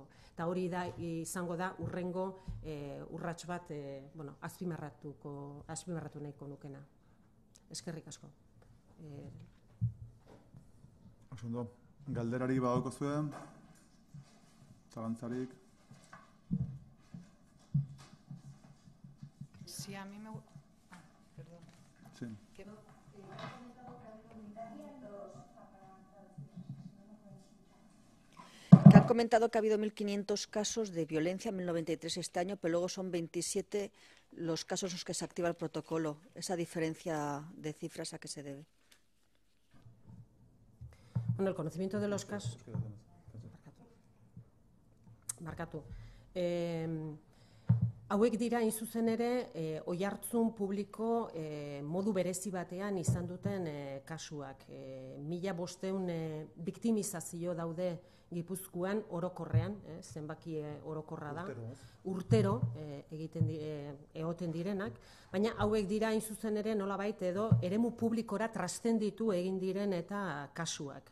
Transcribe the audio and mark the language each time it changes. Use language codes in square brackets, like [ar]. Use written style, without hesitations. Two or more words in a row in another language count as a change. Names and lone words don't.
[eu] Eta hori da izango da urrengo urrats bat azpimarratu nahiko nukena. Eskerrik asko. Osondo, galderari badauko zuen, zalantzarik. [es] Sí, a mí me... perdón. Sí. Han comentado que ha habido 1.500 casos de violencia en 1993 este año, pero luego son 27 los casos en los que se activa el protocolo. ¿Esa diferencia de cifras a qué se debe? El conocimiento de los casos... [eu] Markatu. Hauek dira, hain zuzen ere, oihartzun publiko modu berezi batean izan duten kasuak. 1.500 biktimizazio daude Gipuzkoan orokorrean, zenbaki orokorra da, urtero egoten direnak, baina hauek dira hain zuzen ere nolabait edo eremu publikora trastenditu egin diren eta kasuak.